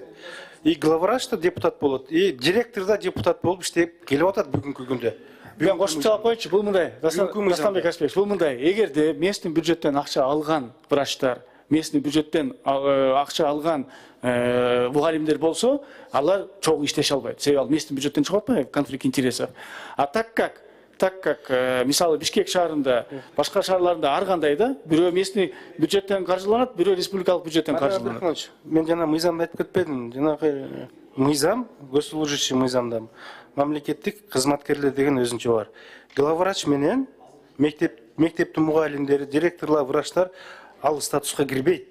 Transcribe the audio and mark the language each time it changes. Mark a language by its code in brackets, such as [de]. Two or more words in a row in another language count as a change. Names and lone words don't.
[ky] И главврач да депутат болот, и директор да депутат болуп иштеп келип атат бүгүнкү күндө. Мен кошуп чыгып коечу, бул мындай. Дастан Бекешевич, бул мындай. Эгерде местный бюджеттен акча алган врачтар, местный бюджеттен акча алган мугалимдер болсо, алар чогуу иштеше албайт. Себеби ал местный бюджеттен чыгып атпайбы, [ru] конфликт интересов. [ky] А так как мисалы Бишкек шаарында, башка шаарларда ар кандай да, бирөө местный бюджеттен каржыланат, бирөө республикалык бюджеттен каржыланат. Мен жана мыйзамды айтып кетпедим. Жанагы мыйзам, госслужащий мыйзамда мамлекеттик кызматкерлер деген өзүнчө бар. Главврач менен мектептин мугалимдери, директорлор, врачтар ал статуска кирбейт.